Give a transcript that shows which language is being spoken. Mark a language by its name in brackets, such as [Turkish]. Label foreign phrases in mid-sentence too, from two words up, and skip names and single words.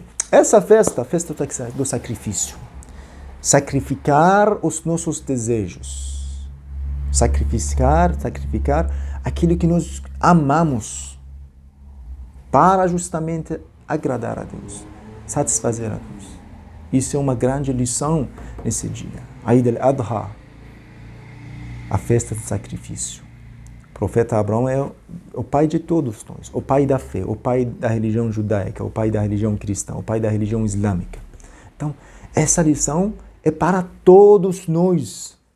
[Portuguese] Essa festa, a festa do sacrifício. Sacrificar os nossos desejos. Sacrificar aquilo que nós amamos. Para justamente agradar a Deus, satisfazer a Deus. Isso é uma grande lição nesse dia. [Arabic] عيد الأضحى, [Portuguese] a festa do sacrifício. O profeta Abraão é o pai de todos nós, o pai da fé, o pai da religião judaica, o pai da religião cristã, o pai da religião islâmica. Então, essa lição é para todos nós.